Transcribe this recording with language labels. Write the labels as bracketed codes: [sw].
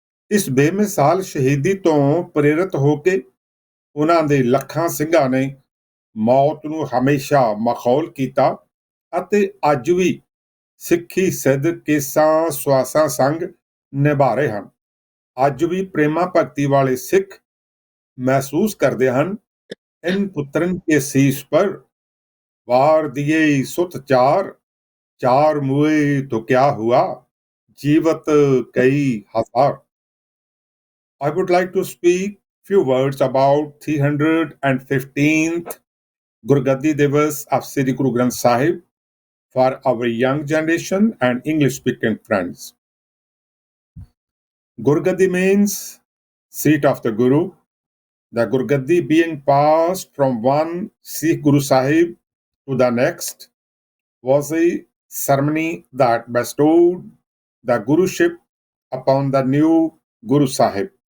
[pa] ਇਸ ਬੇਮਿਸਾਲ ਸ਼ਹੀਦੀ ਤੋਂ ਪ੍ਰੇਰਿਤ ਹੋ ਕੇ ਉਹਨਾਂ ਦੇ ਲੱਖਾਂ ਸਿੰਘਾਂ ਨੇ ਮੌਤ ਨੂੰ ਹਮੇਸ਼ਾ ਮਖੌਲ ਕੀਤਾ ਅਤੇ ਅੱਜ ਵੀ ਸਿੱਖੀ ਸਿੱਧ ਕੇਸਾਂ ਸਵਾਸਾਂ ਸੰਗ ਨਿਭਾ ਰਹੇ ਹਨ। ਅੱਜ ਵੀ ਪ੍ਰੇਮਾ ਭਗਤੀ ਵਾਲੇ ਸਿੱਖ ਮਹਿਸੂਸ ਕਰਦੇ ਹਨ, [hi] इन पुत्रन के शीश पर वार दिए सुत चार, चार मुए तो क्या हुआ, जीवत कई हजार। [en] I would like to speak few words about 315th Gurgaddi Divas of Sri Guru Granth Sahib for our young generation and English speaking friends. Gurgaddi means seat of the Guru. The Gurgaddi being passed from one Sikh Guru Sahib to the next was a ceremony that bestowed the Guruship upon the new Guru Sahib.